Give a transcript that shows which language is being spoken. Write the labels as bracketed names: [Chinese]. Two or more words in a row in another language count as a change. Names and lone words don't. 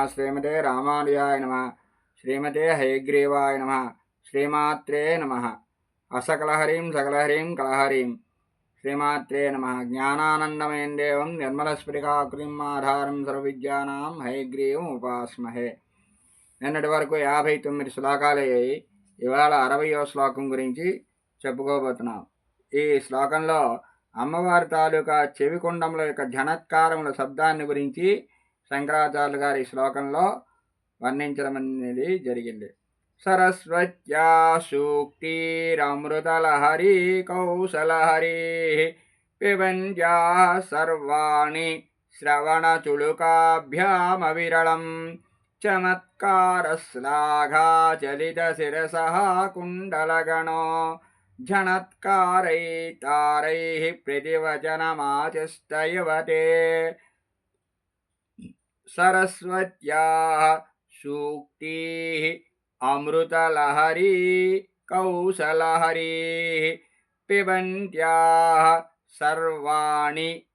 [Sanskrit] श्रीमते रामानुजाय नमः। श्रीमते हयग्रीवाय नमः। श्रीमात्रे नमः। असकलहरीं सकलहरीं कलहरीं श्रीमात्रे नमः। ज्ञानानन्दमयं देवं निर्मलस्फटिकाकृतिम् आधारं सर्वविद्यानां हयग्रीवम् उपास्महे। [Telugu] నిన్నటి వరకు 59 శ్లోకాలయ్యాయి. ఇవాళ 60వ శ్లోకం గురించి చెప్పుకోబోతున్నాం. ఈ శ్లోకంలో అమ్మవారి తాలూకా చెవికుండముల యొక్క ఝనత్కారముల శబ్దాన్ని గురించి శంకరాచార్యులు గారి ఈ శ్లోకంలో వర్ణించడం అనేది జరిగింది. [Sanskrit] సరస్వత్యా సూక్తిరమృతలహరి కౌశలహరి పిబంత్యా సర్వాణి శ్రవణచుళుకాభ్యామవిరళం चमत्कारश्लाघाचलितशिरसः कुण्डलगणो झणत्कारैतारैः प्रतिवचनमाचष्टयवते। सरस्वत्याः सूक्तिः अमृतलहरी कौशलहरीः पिबन्त्याः सर्वाणि